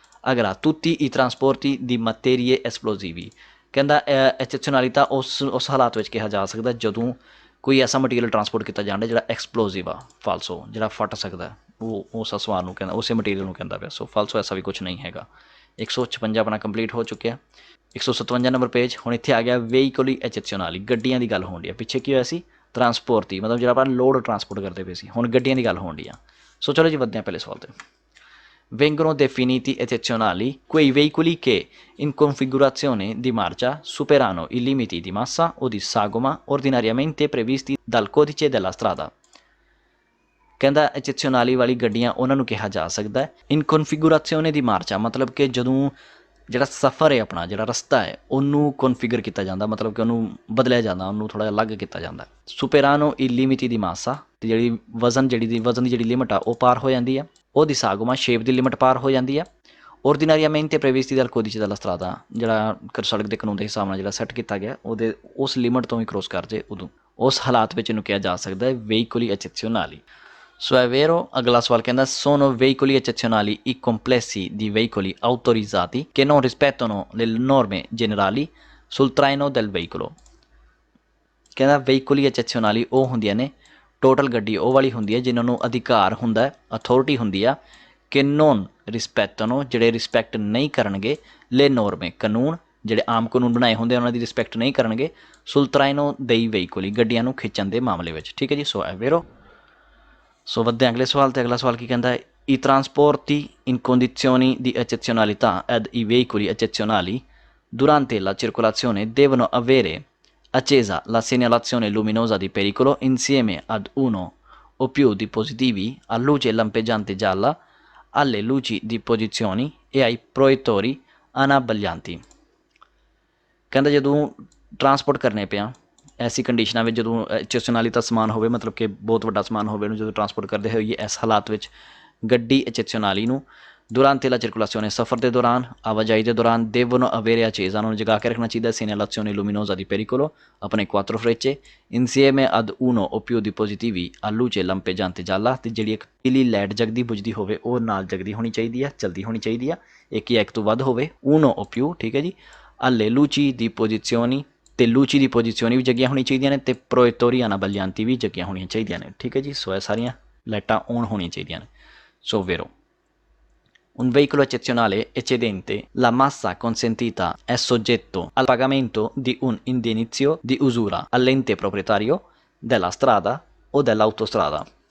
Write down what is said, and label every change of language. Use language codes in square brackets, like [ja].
[pa] ਅਗਲਾ [it] tutti i trasporti di materie esplosivi। [pa] ਕਹਿੰਦਾ ਐਚੈਜ਼ੀਓਨਾਲੀਤਾ ਉਸ ਹਾਲਾਤ ਵਿੱਚ ਕਿਹਾ ਜਾ ਸਕਦਾ ਜਦੋਂ ਕੋਈ ਐਸਾ ਮਟੀਰੀਅਲ ਟਰਾਂਸਪੋਰਟ ਕੀਤਾ ਜਾਂਦਾ ਜਿਹੜਾ ਐਕਸਪਲੋਸਿਵ ਆ, ਫਾਲਸੋ ਜਿਹੜਾ ਫਟ ਸਕਦਾ, ਉਹ ਉਸ ਸਮਾਨ ਨੂੰ ਕਹਿੰਦਾ, ਉਸੇ ਮਟੀਰੀਅਲ ਨੂੰ ਕਹਿੰਦਾ ਪਿਆ। ਸੋ ਫਾਲਸੋ ਐਸਾ ਵੀ ਕੁਛ ਨਹੀਂ ਹੈਗਾ। 156 ਆਪਣਾ ਕੰਪਲੀਟ ਹੋ ਚੁੱਕਿਆ। 157 ਨੰਬਰ ਪੇਜ। ਹੁਣ ਇੱਥੇ ਆ ਗਿਆ ਵਹੀਕਲੀ ਐਚੈਜ਼ੀਓਨਾਲੀ, ਗੱਡੀਆਂ ਦੀ ਗੱਲ ਹੋਣ ਡਈ ਆ। ਪਿੱਛੇ ਕੀ ਹੋਇਆ ਸੀ ਟਰਾਂਸਪੋਰਟ ਦੀ, ਮਤਲਬ ਜਿਹੜਾ ਆਪਾਂ ਲੋਡ ਟਰਾਂਸਪੋਰਟ ਕਰਦੇ ਪਏ ਸੀ, ਹੁਣ ਗੱਡੀਆਂ ਦੀ ਗੱਲ ਹੋਣ ਡਈ ਆ। ਸੋ ਚਲੋ ਜੀ ਵੱਧਦੇ ਹਾਂ ਪਹਿਲੇ ਸਵਾਲ 'ਤੇ। [it] Vengono definiti eccezionali quei veicoli che in configurazione di marcia superano i limiti di massa o di sagoma ordinariamente previsti dal codice della strada। [pa] ਕਹਿੰਦਾ ਐਚੈਜ਼ੀਓਨਾਲੀ ਵਾਲੀ ਗੱਡੀਆਂ ਉਹਨਾਂ ਨੂੰ ਕਿਹਾ ਜਾ ਸਕਦਾ ਹੈ [it] ਇਨ ਕਨਫਿਗੂਰਾzione ਦੀ ਮਾਰਚਾ, [pa] ਮਤਲਬ ਕਿ ਜਦੋਂ ਜਿਹੜਾ ਸਫ਼ਰ ਹੈ ਆਪਣਾ, ਜਿਹੜਾ ਰਸਤਾ ਹੈ ਉਹਨੂੰ ਕਨਫਿਗਰ ਕੀਤਾ ਜਾਂਦਾ, ਮਤਲਬ ਕਿ ਉਹਨੂੰ ਬਦਲਿਆ ਜਾਂਦਾ, ਉਹਨੂੰ ਥੋੜ੍ਹਾ ਜਿਹਾ ਅਲੱਗ ਕੀਤਾ ਜਾਂਦਾ। [it] ਸੁਪੇਰਾਨੋ ਈ ਲਿਮਿਟੀ ਦੀ ਮਾਸਾ, [pa] ਅਤੇ ਜਿਹੜੀ ਵਜ਼ਨ ਦੀ ਜਿਹੜੀ ਲਿਮਟ ਆ ਉਹ ਪਾਰ ਹੋ ਜਾਂਦੀ ਆ। ਉਹਦੀ ਸਾਗੋਮਾ ਸ਼ੇਪ ਦੀ ਲਿਮਟ ਪਾਰ ਹੋ ਜਾਂਦੀ ਆ। [it] ordinariamente previsti dal codice della strada, [pa] ਜਿਹੜਾ ਸੜਕ ਦੇ ਕਾਨੂੰਨ ਦੇ ਹਿਸਾਬ ਨਾਲ ਜਿਹੜਾ ਸੈੱਟ ਕੀਤਾ ਗਿਆ ਉਹਦੇ ਉਸ ਲਿਮਟ ਤੋਂ ਵੀ ਕ੍ਰੋਸ ਕਰ ਜੇ ਉਦੋਂ उस हालात ਵਿੱਚ ਇਹਨੂੰ ਕਿਹਾ ਜਾ ਸਕਦਾ ਹੈ veicoli eccezionali। [it] ਸੋ è vero। [pa] ਅਗਲਾ ਸਵਾਲ ਕਹਿੰਦਾ [it] sono veicoli eccezionali i complessi di veicoli autorizzati che non rispettano le norme generali sul traino del veicolo। [pa] ਕਹਿੰਦਾ veicoli eccezionali ਉਹ ਹੁੰਦੀਆਂ ਨੇ, ਟੋਟਲ ਗੱਡੀ ਉਹ ਵਾਲੀ ਹੁੰਦੀ ਹੈ ਜਿਨ੍ਹਾਂ ਨੂੰ ਅਧਿਕਾਰ ਹੁੰਦਾ, ਅਥੋਰਿਟੀ ਹੁੰਦੀ ਆ ਕਿ [it] ਨੋਨ ਰਿਸਪੈਕਟਨੋ, [pa] ਜਿਹੜੇ ਰਿਸਪੈਕਟ ਨਹੀਂ ਕਰਨਗੇ, [it] ਲੈ ਨੋਰਮੇ, [pa] ਕਾਨੂੰਨ ਜਿਹੜੇ ਆਮ ਕਾਨੂੰਨ ਬਣਾਏ ਹੁੰਦੇ ਉਹਨਾਂ ਦੀ ਰਿਸਪੈਕਟ ਨਹੀਂ ਕਰਨਗੇ, [it] ਸੁਲਤਰਾਇਨੋ ਦੇਈ veicoli, [pa] ਗੱਡੀਆਂ ਨੂੰ ਖਿੱਚਣ ਦੇ ਮਾਮਲੇ ਵਿੱਚ। ਠੀਕ ਹੈ ਜੀ, ਸੋ [it] è vero। [pa] ਸੋ ਵੱਧਦੇ ਅਗਲੇ ਸਵਾਲ 'ਤੇ। ਅਗਲਾ ਸਵਾਲ ਕੀ ਕਹਿੰਦਾ ਹੈ [it] i trasporti in condizioni di eccezionalità ed i veicoli eccezionali durante la circolazione devono avere accesa la segnalazione luminosa di pericolo insieme ad uno o più dispositivi a luce lampeggiante gialla, alle luci di posizione e ai proiettori anabbaglianti। [pa] ਕਹਿੰਦਾ ਜਦੋਂ transport ਕਰਨੇ ਪਿਆ ਐਸੀ ਕੰਡੀਸ਼ਨਾਂ ਵਿੱਚ, ਜਦੋਂ eccezionalità ਸਮਾਨ ਹੋਵੇ, ਮਤਲਬ ਕਿ ਬਹੁਤ ਵੱਡਾ ਸਮਾਨ ਹੋਵੇ, ਉਹਨੂੰ ਜਦੋਂ ਟਰਾਂਸਪੋਰਟ ਕਰਦੇ ਹੋਈਏ ਇਸ ਹਾਲਾਤ ਵਿੱਚ ਗੱਡੀ eccezionali ਨੂੰ [it] durante la circolazione, [pa] ਸਫ਼ਰ ਦੇ ਦੌਰਾਨ, ਆਵਾਜਾਈ ਦੇ ਦੌਰਾਨ, [it] devono avere accesa, [pa] ਉਹਨਾਂ ਨੂੰ ਜਗਾ ਕੇ ਰੱਖਣਾ ਚਾਹੀਦਾ [it] segnalazione luminosa di pericolo, [pa] ਆਪਣੇ [it] quattro frecce, insieme ad uno o più dispositivi a luce lampeggiante gialla, [pa] ਅਤੇ ਜਿਹੜੀ ਇੱਕ ਪੀਲੀ ਲਾਈਟ ਜਗਦੀ ਬੁਝਦੀ ਹੋਵੇ ਉਹ ਨਾਲ ਜਗਦੀ ਹੋਣੀ ਚਾਹੀਦੀ ਆ, ਚਲਦੀ ਹੋਣੀ ਚਾਹੀਦੀ ਆ, ਇੱਕ ਜਾਂ ਇੱਕ ਤੋਂ ਵੱਧ ਹੋਵੇ, [it] uno o più। [pa] ਠੀਕ ਹੈ ਜੀ। [it] alle luci di posizioni, [pa] ਅਤੇ [it] ਲੂਚੀ ਦੀ ਪੋਜੀਸ਼ਨੀ [pa] ਵੀ ਜਗੀਆਂ ਹੋਣੀਆਂ ਚਾਹੀਦੀਆਂ ਨੇ, ਅਤੇ [it] ਪ੍ਰੋਇਟੋਰੀ ਅਨਾਬਲਿਆਂਤੀ [pa] ਵੀ ਜਗੀਆਂ ਹੋਣੀਆਂ ਚਾਹੀਦੀਆਂ ਨੇ। ਠੀਕ ਹੈ ਜੀ, ਸੋ ਇਹ ਸਾਰੀਆਂ ਲਾਈਟਾਂ ਔਨ ਹੋਣੀਆਂ ਚਾਹੀਦੀਆਂ ਨੇ। [it] ਸੋ vero। Un veicolo eccezionale eccedente la massa consentita è soggetto al pagamento di un indennizzo di usura all'ente proprietario della strada o dell'autostrada।